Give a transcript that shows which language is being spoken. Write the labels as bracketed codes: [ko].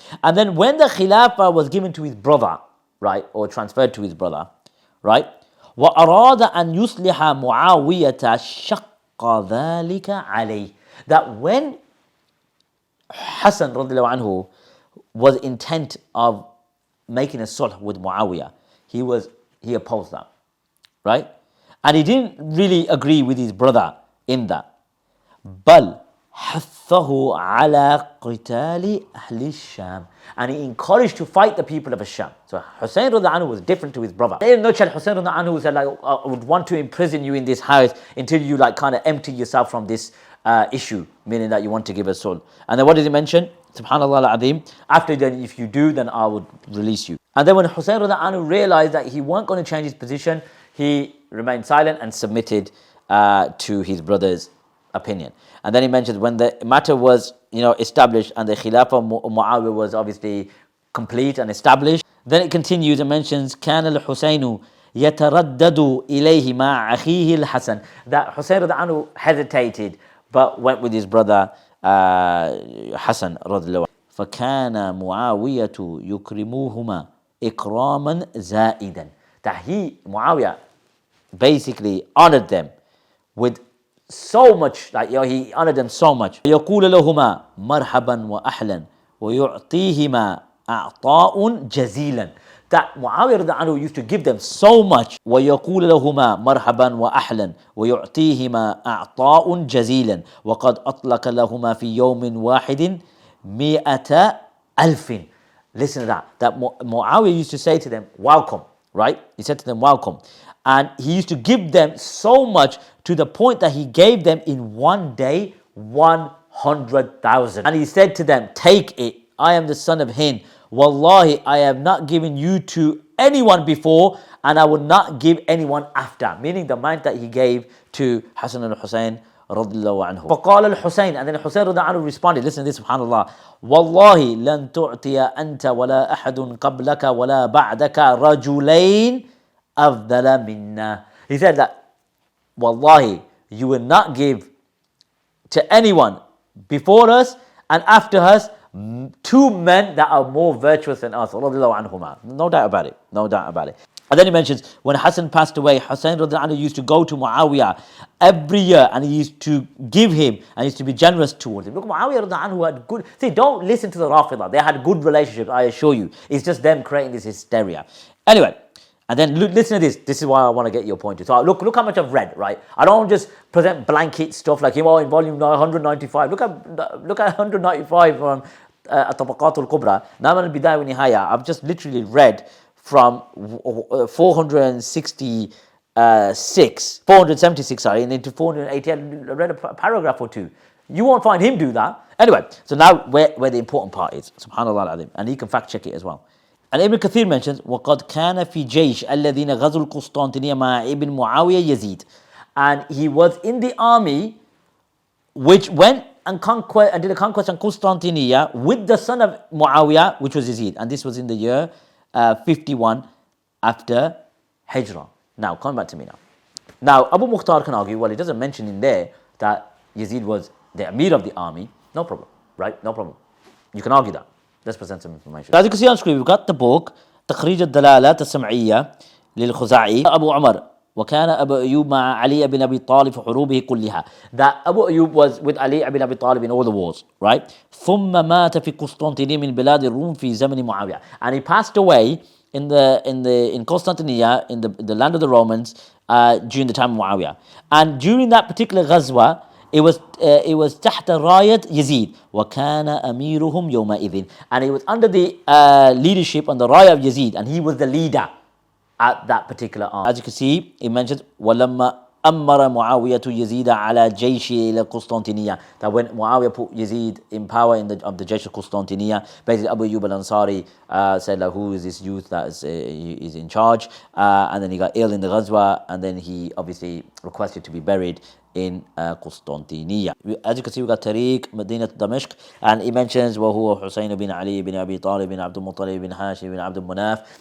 [en] And then when the Khilafah was given to his brother, right, or transferred to his brother, right, [ar] وَأَرَادَ أَنْ يُصْلِحَ مُعَاوِيَةَ شَقَّ ذَلِكَ عَلَيْهِ. [en] That when Hasan radiallahu anhu was intent of making a sulh with Muawiya, he opposed that, right? And he didn't really agree with his brother in that. [ar] بل حثه على قتال أهل الشام. [en] And he encouraged to fight the people of Sham. So Hussain radiallahu anhu was different to his brother. In a nutshell, Hussain radiallahu anhu said, like, I would want to imprison you in this house until you like kind of empty yourself from this issue, meaning that you want to give a soul. And then what did he mention? Subhanallah al-Azim. After then, if you do, then I would release you. And then when Hussain radiallahu anhu realized that he weren't going to change his position, he remained silent and submitted to his brother's opinion. And then he mentioned when the matter was, established and the Khilafah Muawiya was obviously complete and established. Then it continues and mentions [ar] كان الحسين يتردد إليه مع أخيه الحسن. [en] That Hussain radiallahu anhu hesitated but went with his brother Hasan radiallahu anhu. [ar] فكان معاوية يكرموهما إكراما زائدا. [en] That Muawiya basically honored them with so much, like he honored them so much. [ar] يقول لهما مرحبا وأهلا ويعطيهما أعطاء جزيلا. [en] That Muawiya radiallahu anhu used to give them so much. [ar] ويقول لهما مرحبا وأهلا ويعطيهما أعطاء جزيلا وقد أطلق لهما في يوم واحد 100,000. [en] Listen to that. That Muawiya used to say to them, welcome, right? He said to them, welcome. And he used to give them so much to the point that he gave them in one day 100,000. And he said to them, take it. I am the son of Hind. Wallahi, I have not given you to anyone before, and I will not give anyone after. Meaning the amount that he gave to Hasan and Hussain radiallahu anhu. [ar] فقال الحسين, [en] and then Hussain radiallahu anhu responded, listen to this, subhanallah. [ar] Wallahi, لن تعطي أنت ولا أحد قبلك ولا بعدك رجلين أفضل منا. [en] He said that, wallahi, you will not give to anyone before us and after us two men that are more virtuous than us. Radiallahu anhuma. No doubt about it. No doubt about it. And then he mentions when Hasan passed away, Hussain radiallahu anhu used to go to Muawiya every year and he used to give him and used to be generous towards him. Look, Muawiya radiallahu anhu had good. See, don't listen to the Rafidah. They had good relationships, I assure you. It's just them creating this hysteria. Anyway, And then listen to this. This is why I want to get your point to. So look how much I've read, right? I don't just present blanket stuff like, in volume 195. Look at 195 from Tabaqat al-Kubra. Naam al-Bidaya wa Nihaya. I've just literally read from 476, sorry, and into 480. I read a paragraph or two. You won't find him do that. Anyway, so now where the important part is. Subhanallah al-Azim. And he can fact check it as well. And Ibn Kathir mentions, [ar] وَقَدْ كَانَ فِي جَيْشِ الَّذِينَ غَزُوا الْقُسْطَنطِينِيَّةَ مَعَ ابن معاوية يزيد. [en] And he was in the army which went and did a conquest on Constantinople with the son of Muawiya, which was Yazid. And this was in the year 51 after Hijrah. Now, come back to me now. Now, Abu Mukhtar can argue, well, it doesn't mention in there that Yazid was the Amir of the army. No problem, right? No problem. You can argue that. Let's present some information. As you can see on screen, we've got the book [ar] تخريج الدلالات السمعية للخزاعي أبو عمر وكان أبو أيوب مع علي بن أبي طالب في حروبه كلها. [en] That Abu Ayyub was with Ali ibn Abi Talib in all the wars, right? [ar] ثم مات في قسطنطينية من بلاد الروم في زمن معاوية. [en] And he passed away in Constantinople, in the land of the Romans, during the time of Muawiya. And during that particular ghazwa, it was [ar] تحت راية يزيد وكان أميرهم يومئذ. [en] And it was under the leadership on the raya of Yazid, and he was the leader at that particular army. As you can see, it mentions [ar] ولما أمر معاوية يزيد على جيشه إلى قسطنطينية. [en] That when Muawiya put Yazid in power of the Jaysh of Constantinople, basically Abu Ayyub al-Ansari said, like, who is this youth that is in charge? And then he got ill in the Ghazwa, and then he obviously requested to be buried in Constantinople. As you can see, we got Tariq, Medina Damashq, and he mentions وهو Hussain bin Ali bin Abi Talib bin Abdul Muttalib bin Hashim bin Abdul Manaf.